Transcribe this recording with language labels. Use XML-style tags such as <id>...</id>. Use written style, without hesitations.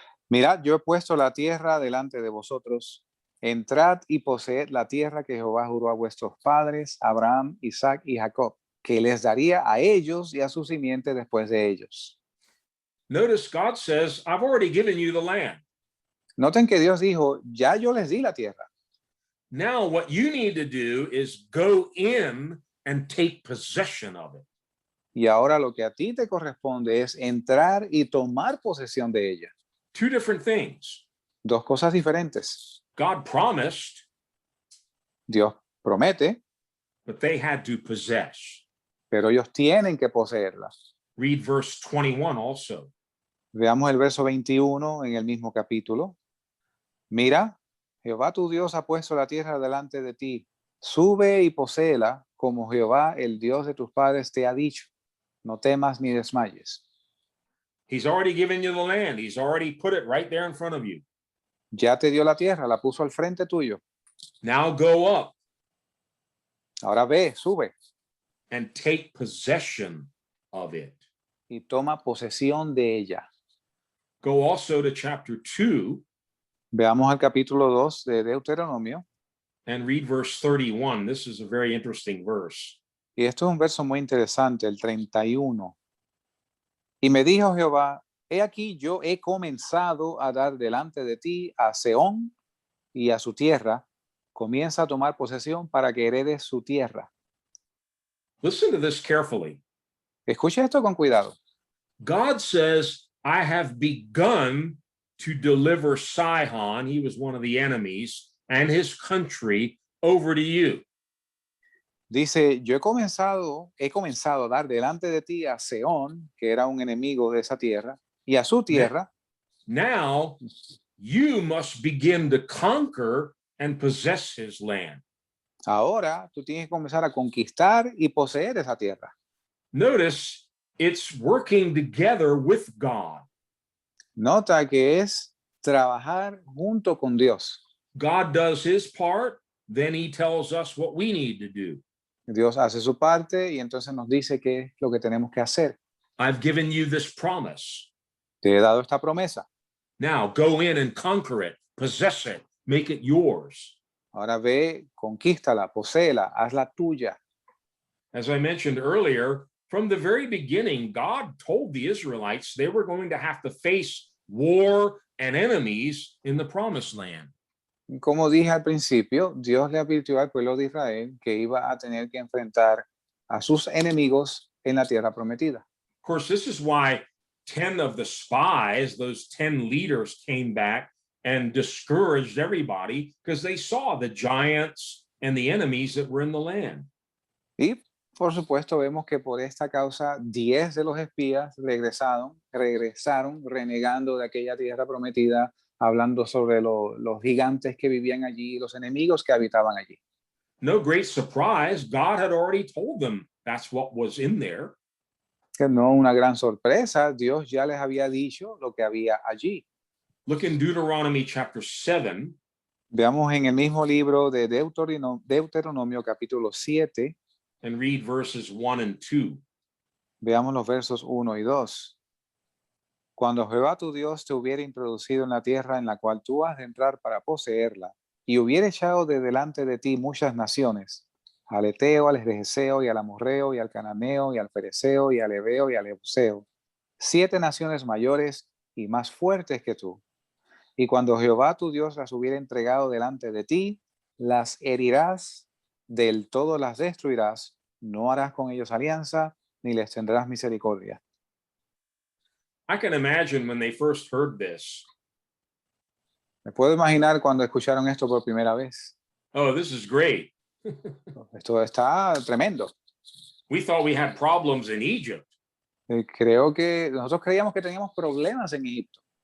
<es>Mirad, yo he puesto la tierra delante de vosotros. Entrad y poseed la tierra que Jehová juró a vuestros padres, Abraham, Isaac y Jacob, que les daría a ellos y a su simiente después de ellos.</es> <en>Notice God says, I've already given you the land.</en> <es>Noten que Dios dijo, ya yo les di la tierra.</es> <en>Now what you need to do is go in and take possession of it.</en> <es>Y ahora lo que a ti te corresponde es entrar y tomar posesión de ella.</es> <en>Two different things.</en> <es>Dos cosas diferentes.</es> <en>God promised,</en> <es>Dios promete,</es> <en>but they had to possess.</en> <es>pero ellos tienen que poseerla.</es> <en>Read verse 21 also.</en> <es>Veamos el verso 21 en el mismo capítulo. Mira, Jehová tu Dios ha puesto la tierra delante de ti. Sube y poséela como Jehová, el Dios de tus padres, te ha dicho. No temas ni desmayes.</es> <en>He's already given you the land. He's already put it right there in front of you.</en> <es>Ya te dio la tierra, la puso al frente tuyo.</es> <en>Now go up</en> <es>Ahora ve, sube</es> <en>and take possession of it.</en> <es>y toma posesión de ella.</es> <en>Go also to chapter 2</en> <es>Veamos el capítulo 2 de Deuteronomio.</es> <en>and read verse 31. This is a very interesting verse.</en> <es>Y esto es un verso muy interesante, el 31. Y me dijo Jehová, he aquí yo he comenzado a dar delante de ti a Seón y a su tierra. Comienza a tomar posesión para que heredes su tierra.</es> <en>Listen to this carefully.</en> <es>Escucha esto con cuidado.</es> <en>God says, I have begun to deliver Sihon, he was one of the enemies, and his country over to you.</en> <es>Dice, yo he comenzado a dar delante de ti a Seón, que era un enemigo de esa tierra, y a su tierra.</es> <en>Now you must begin to conquer and possess his land.</en> <es>Ahora tú tienes que comenzar a conquistar y poseer esa tierra.</es> <en>Notice it's working together with God.</en> <es>Nota que es trabajar junto con Dios.</es> <en>God does his part, then he tells us what we need to do.</en> <es>Dios hace su parte y entonces nos dice qué es lo que tenemos que hacer.</es> <en>I've given you this promise.</en> <es>Te he dado esta promesa.</es> <en>Now go in and conquer it, possess it, make it yours.</en> <es>Ahora ve, conquístala, poséela, hazla tuya.</es> <en>As I mentioned earlier, from the very beginning, God told the Israelites they were going to have to face war and enemies in the promised land.</en> <es>Como dije al principio, Dios le advirtió al pueblo de Israel que iba a tener que enfrentar a sus enemigos en la tierra prometida.</es> <en>Of course, this is why 10 of the spies, those 10 leaders, came back and discouraged everybody because they saw the giants and the enemies that were in the land.</en> <es>Y por supuesto vemos que por esta causa 10 de los espías regresaron renegando de aquella tierra prometida, hablando sobre los gigantes que vivían allí, los enemigos que habitaban allí.</es> <en>No great surprise, God had already told them that's what was in there.</en> <es>Que no una gran sorpresa, Dios ya les había dicho lo que había allí.</es> <en>Look in Deuteronomy chapter 7.</en> <es>Veamos en el mismo libro de Deuteronomio capítulo 7.</es> <en>And read verses 1 and 2.</en> <es>Veamos los versos 1 y 2. Cuando Jehová tu Dios te hubiera introducido en la tierra en la cual tú has de entrar para poseerla, y hubiera echado de delante de ti muchas naciones, al Eteo, al Gergeseo, y al Amorreo, y al Cananeo, y al Fereceo, y al Heveo, y al Ebuseo, 7 naciones mayores y más fuertes que tú. Y cuando Jehová tu Dios las hubiera entregado delante de ti, las herirás, del todo las destruirás, no harás con ellos alianza, ni les tendrás misericordia.</es> <en>I can imagine when they first heard this.</en> <es>Me puedo imaginar cuando escucharon esto por primera vez.</es> <en>Oh, this is great.</en> <es>Esto está tremendo.</es> <en>We thought we had problems in Egypt.</en> <es>Creo que nosotros creíamos que teníamos problemas en Egipto.</es>